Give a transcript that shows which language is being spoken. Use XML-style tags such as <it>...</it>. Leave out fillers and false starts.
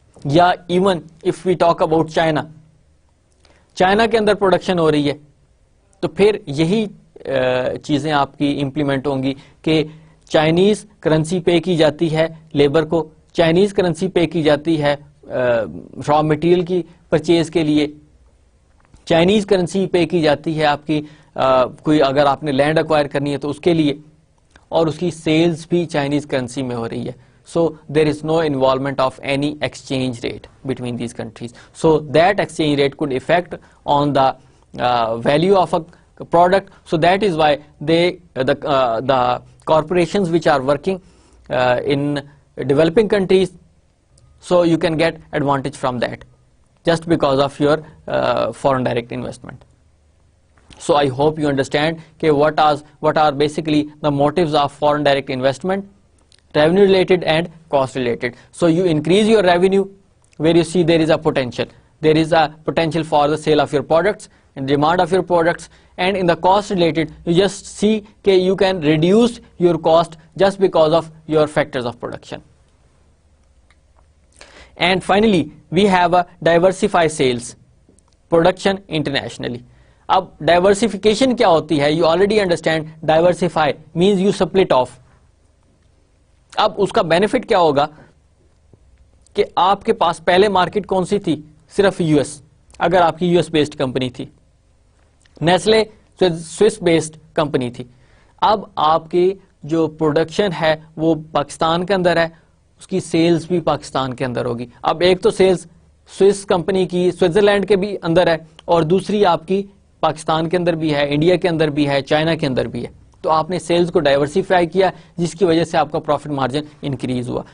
<ur>یا</ur> <en>even if we talk about</en> <ur>China کے اندر production ہو رہی ہے, تو پھر یہی چیزیں آپ کی امپلیمنٹ ہوں گی کہ چائنیز کرنسی پے کی جاتی ہے لیبر کو, چائنیز کرنسی پے کی جاتی ہے را مٹیریل کی پرچیز کے لیے, چائنیز کرنسی پے کی جاتی ہے آپ کی کوئی اگر آپ نے لینڈ ایکوائر کرنی ہے تو اس کے لیے, اور اس کی سیلز بھی چائنیز کرنسی میں ہو رہی ہے.</ur> <en>So there is no involvement of any exchange rate between these countries. So that exchange rate could affect on the value of a product. So that is why the corporations which are working in developing countries, so you can get advantage from that just because of your foreign direct investment. So I hope you understand what are basically the motives of foreign direct investment. Revenue related and cost related. So you increase your revenue where you see there is a potential. There is a potential for the sale of your products and demand of your products. And in the cost related, you just see that you can reduce your cost just because of your factors of production. And finally, we have a diversify sales, production internationally.</en> <ur>اب diversification کیا ہوتی ہے؟</ur> <en>You already understand diversify means you split off.</en> <ur>اب اس کا benefit کیا ہوگا کہ آپ کے پاس پہلے مارکیٹ کون سی تھی؟ صرف یو ایس, اگر آپ کی یو ایس بیسڈ کمپنی تھی. نیسلے سوئس بیسڈ کمپنی تھی. اب آپ کی جو پروڈکشن ہے وہ پاکستان کے اندر ہے, اس کی سیلز بھی پاکستان کے اندر ہوگی. اب ایک تو سیلز سوئس کمپنی کی سوئٹزرلینڈ کے بھی اندر ہے, اور دوسری آپ کی پاکستان کے اندر بھی ہے, انڈیا کے اندر بھی ہے, چائنا کے اندر بھی ہے. تو آپ نے سیلز کو ڈائیورسیفائی کیا جس کی وجہ سے آپ کا پروفٹ مارجن انکریز ہوا.</ur>